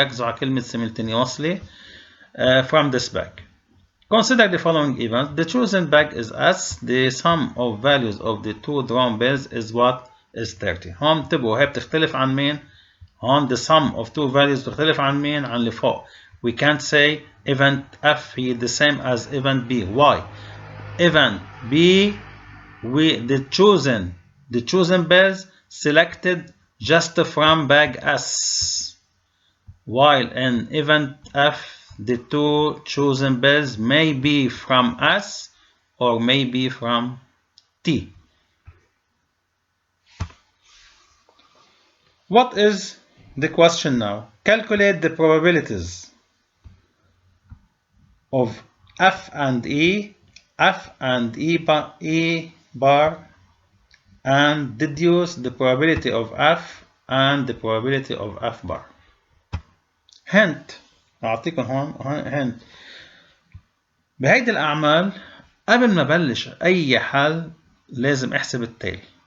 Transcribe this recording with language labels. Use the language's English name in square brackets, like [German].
[Arabic] ركزوا على كلمة [English] simultaneously from this bag. Consider the following event. The chosen bag is S. The sum of values of the two drawn bills is what? Is 30. [Arabic] هون انتبهوا، هي بتختلف عن مين؟ هون [English] the sum of two values [Arabic] بتختلف عن مين؟ عن اللي فوق. [English] We can't say event F هي the same as event B. Why? Event B, the chosen bills selected just from bag S. While in event F, the two chosen bills may be from S or may be from T. What is the question now? Calculate the probabilities of F and E bar, and deduce the probability of F and the probability of F bar. Hint. [Arabic] أعطيكم هون hint. بهيدي الأعمال قبل ما بلش أي حل لازم أحسب التالي.